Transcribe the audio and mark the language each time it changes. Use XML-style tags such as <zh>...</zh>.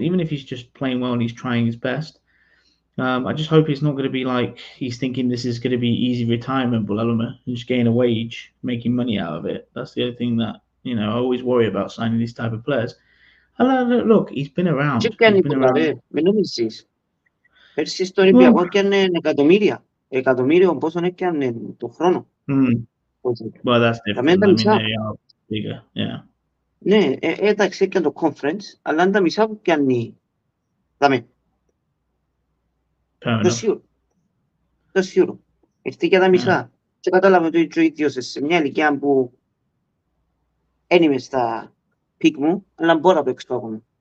<en>Even if he's just playing well and he's trying his best, I just hope it's not going to be like he's thinking this is going to be easy retirement, Bulaluma, and just getting a wage, making money out of it. That's the other thing that I always worry about signing these type of players. Look, he's been around. He's been around.</en> <el>Μην νομίζεις. Πέρσι στον Ολυμπιακό έκανε εκατομμύρια. Εκατομμύριο πόσο έκανε το χρόνο.</el> <en>Well, that's different. I mean, they are bigger, yeah.</en> <el>Ναι, εντάξει έκανε το conference, αλλά είναι τα μισά που κάνει. Δάμε. Το σίγουρο. Ήρθε και τα μισά. Και κατάλαβε το ίδιο σε μια ηλικία που δεν είμαι στα πικ μου, αλλά μπορώ να παίξω ακόμα.</el>